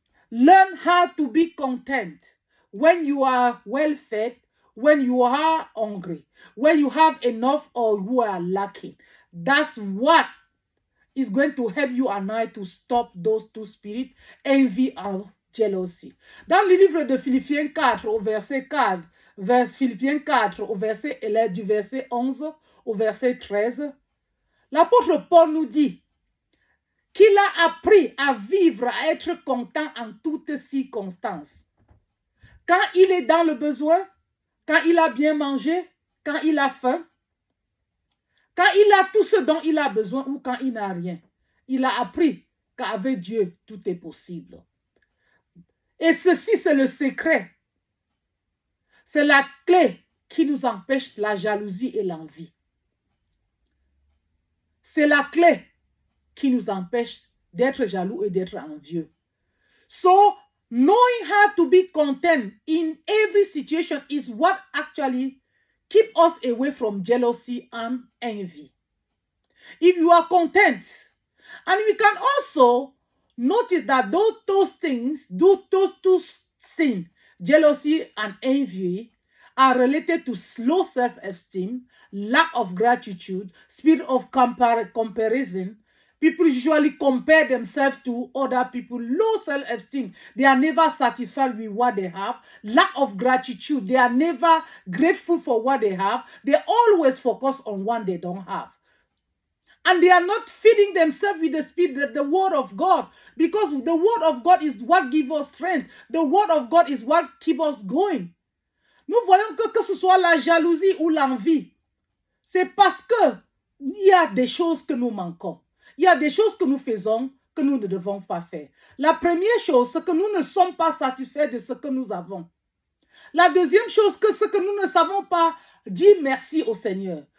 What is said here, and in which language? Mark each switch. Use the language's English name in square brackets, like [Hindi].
[English] Learn how to be content when you are well fed, when you are hungry, when you have enough or you are lacking. That's what is going to help you and I to stop those two spirits, envy and jealousy. [French] Dans le livre de Philippiens 4 au verset 4, Philippiens 4 au verset, du verset 11 au verset 13, l'apôtre Paul nous dit qu'il a appris à vivre, à être content en toutes circonstances. Quand il est dans le besoin, quand il a bien mangé, quand il a faim, quand il a tout ce dont il a besoin ou quand il n'a rien. il a appris qu'avec Dieu, tout est possible. Et ceci, c'est le secret. C'est la clé qui nous empêche la jalousie et l'envie. C'est la clé qui nous empêche d'être jaloux et d'être envieux. [English] So, knowing how to be content in every situation is what actually keeps us away from jealousy and envy. If you are content, and we can also notice that those things, those two sins, jealousy and envy, are related to low self-esteem, lack of gratitude, spirit of comparison. People usually compare themselves to other people. Low self-esteem. They are never satisfied with what they have. Lack of gratitude. They are never grateful for what they have. They always focus on what they don't have. And they are not feeding themselves with the spirit, the word of God. Because the word of God is what gives us strength. The word of God is what keeps us going. [French] Nous voyons que ce soit la jalousie ou l'envie, c'est parce que il y a des choses que nous manquons. Il y a des choses que nous faisons que nous ne devons pas faire. La première chose, c'est que nous ne sommes pas satisfaits de ce que nous avons. La deuxième chose, c'est que nous ne savons pas dire merci au Seigneur.